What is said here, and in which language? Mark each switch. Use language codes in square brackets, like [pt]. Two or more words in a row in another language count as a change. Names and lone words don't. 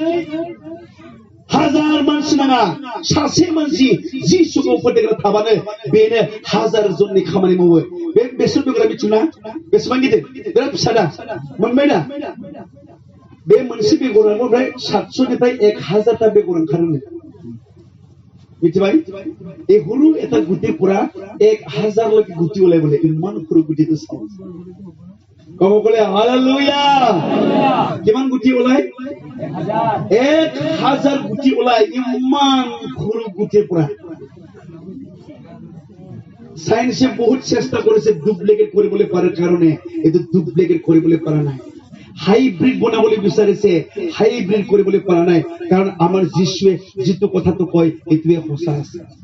[brx] हाजार मानसि नाङा सासे मानसि जिसुखौ फोथायग्रा थाबानो बेनो हाजार जननि खामानि मावो बे बेसर बेगरा मिथिना बेसेबां गिदिर बिराद फिसादा मोनबाय ना बे मोनसे बेगरानिफ्राय 700 निफ्राय 1000টা बेगर ओंखारो मिथिबाय [as] এই সৰু এটা গুটিৰ পৰা 1000 লৈকে গুটি ওলাই বলে ইমান সৰু গুটিটো চাও কব কলে হালেলুয়া কিমান গুটি ওলাই 1000 গুটি ওলাই ইমান সৰু গুটিৰ পৰা সায়েন্সে বহুত চেষ্টা কৰিছে ডুপ্লিকেট কৰিবলৈ পাৰাৰ কাৰণে এটো ডুপ্লিকেট কৰিবলৈ পাৰা নাই হাইব্রিড বনাবলৈ বিচাৰিছে হাইব্রিড কৰিবলৈ পাৰা নাই কাৰণ আমাৰ যিশুৱে যিটো কথাটো কয় এটোৱে সঁচা আছে